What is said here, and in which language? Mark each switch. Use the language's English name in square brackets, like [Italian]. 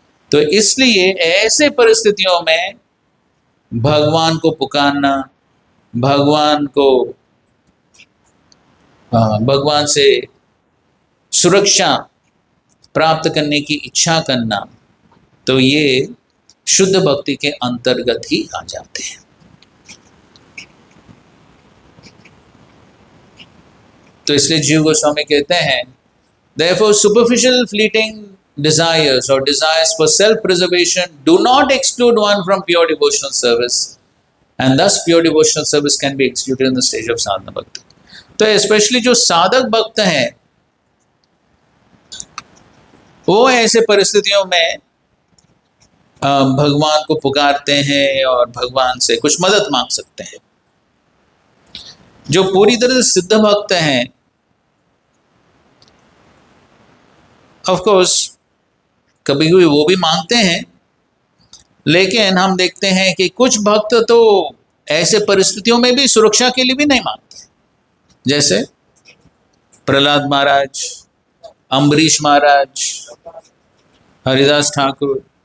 [Hindi] तो इसलिए ऐसे परिस्थितियों में भगवान को पुकारना, भगवान को भगवान से सुरक्षा प्राप्त करने की इच्छा करना, तो ये शुद्ध भक्ति के अंतर्गत ही आ जाते हैं। तो इसलिए जीव गोस्वामी कहते हैं, [English] therefore superficial fleeting desires or desires for self preservation do not exclude one from pure devotional service, and thus pure devotional service can be executed in the stage of sadhana bhakti। [Hindi] तो specially जो साधक भक्त हैं वो ऐसे परिस्थितियों में भगवान को पुकारते हैं और भगवान से कुछ मदद मांग सकते हैं। जो पूरी तरह से सिद्ध भक्त हैं, ऑफ कोर्स कभी कभी वो भी मांगते हैं, लेकिन हम देखते हैं कि कुछ भक्त तो ऐसे परिस्थितियों में भी सुरक्षा के लिए भी नहीं मांगते, जैसे प्रहलाद महाराज, अम्बरीश महाराज, हरिदास ठाकुर।